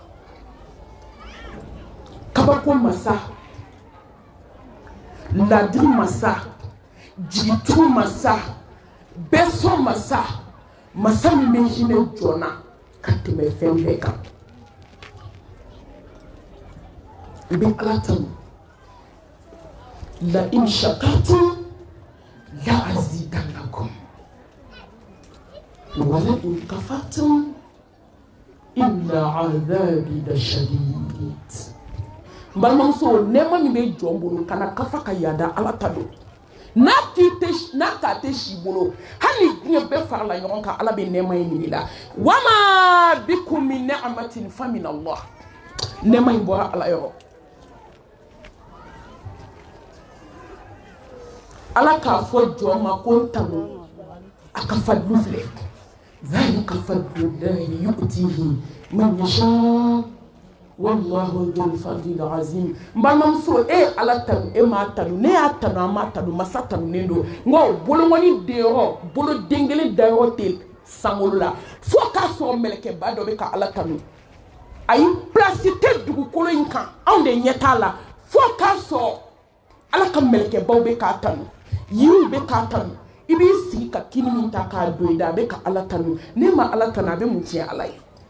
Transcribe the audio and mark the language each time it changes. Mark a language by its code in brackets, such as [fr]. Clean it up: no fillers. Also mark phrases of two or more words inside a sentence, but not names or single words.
[bm] Kabako masa, ladiri masa, jigitugu masa, bɛsɔn masa, masa min bɛ hinɛ jɔn ka tɛmɛ fɛn bɛɛ kan. N bɛ Ala tanu. [ar] لئن شكرتم لأزيدنكم ولئن كفرتم إن عذابي لشديد. [bm] balimamuso nɛɛma min bɛ jɔn bolo kana kafa ka yaada ala ta don n'a k'a tɛ si bolo hali diɲɛ bɛɛ farala ɲɔgɔn kan ala bɛ nɛɛma in minɛ i la [ar] وما بكم من نعمة فمن الله [bm] nɛɛma in bɔra ala yɔrɔ ala k'a fɔ jɔn ma ko n tanu a ka fadlu filɛ [ar] ذلك فضل الله يؤتيه من يشاء والله ذو الفضل العظيم [bm] balimamuso ala tanu ma tanu ne y'a tanu a ma tanu masa tanunen don nka bolongɔni deyɔrɔ bolo den kelen dayɔrɔ tɛ sankolo la fo k'a sɔrɔ mɛlɛkɛba dɔ bɛ ka ala tanu ayi place tɛ dugukolo in kan anw de ɲɛ t'a la fo k'a sɔrɔ ala ka mɛlɛkɛbaw bɛ k'a tanu yiriw bɛ k'a tanu i b'i sigi ka kini min ta k'a don i da a bɛ ka ala tanu ne ma ala tanu a bɛ mun tiɲɛ ala ye